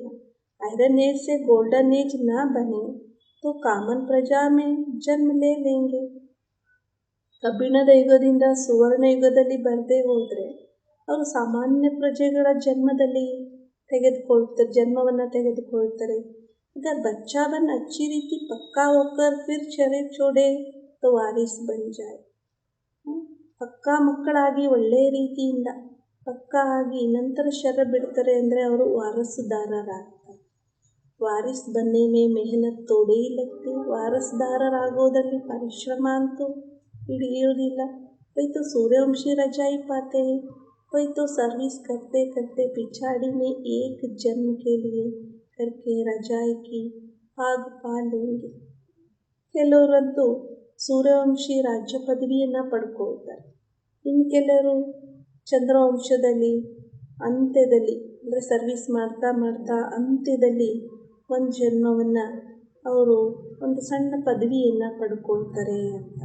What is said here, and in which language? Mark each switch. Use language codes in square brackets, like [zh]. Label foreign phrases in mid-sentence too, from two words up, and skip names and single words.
[en] iron age [hi] से [en] golden age [hi] ना बने तो कॉमन प्रजा में जन्म ले लेंगे. [kn] ಕಬ್ಬಿಣದ ಯುಗದಿಂದ ಸುವರ್ಣ ಯುಗದಲ್ಲಿ ಬರದೇ ಹೋದರೆ ಅವರು ಸಾಮಾನ್ಯ ಪ್ರಜೆಗಳ ಜನ್ಮವನ್ನು ತೆಗೆದುಕೊಳ್ತಾರೆ. [hi] अगर बच्चा बन अच्छी रीति पक्का होकर फिर शरीर छोड़े तो वारिस बन जाए. [kn] ಪಕ್ಕಾ ಮಕ್ಕಳಾಗಿ ಒಳ್ಳೆಯ ರೀತಿಯಿಂದ ಪಕ್ಕಾ ಆಗಿ ನಂತರ ಶರೀರ ಬಿಡ್ತಾರೆ ಅಂದರೆ ಅವರು ವಾರಸುದಾರರಾಗ್ತಾರೆ. [hi] वारिस बनने में मेहनत थोड़े लगती. [kn] ವಾರಸುದಾರರಾಗೋದಲ್ಲಿ ಪರಿಶ್ರಮ ಅಂತೂ ಹಿಡಿಯೋದಿಲ್ಲ. [hi] कोई तो सूर्यवंशी रजाई पाते हैं, कोई तो सर्विस करते करते पिछाड़ी में एक जन्म के लिए करके रजाई की भाग पा लेंगे. [kn] ಕೆಲವರಂತೂ ಸೂರ್ಯವಂಶಿ ರಾಜ್ಯ ಪದವಿಯನ್ನು ಪಡ್ಕೊಳ್ತಾರೆ. ಇನ್ನು ಕೆಲವರು ಚಂದ್ರವಂಶದಲ್ಲಿ ಅಂತ್ಯದಲ್ಲಿ ಅಂದರೆ ಸರ್ವಿಸ್ ಮಾಡ್ತಾ ಮಾಡ್ತಾ ಅಂತ್ಯದಲ್ಲಿ ಒಂದು ಜನ್ಮವನ್ನು ಅವರು ಒಂದು ಸಣ್ಣ ಪದವಿಯನ್ನು ಪಡ್ಕೊಳ್ತಾರೆ ಅಂತ.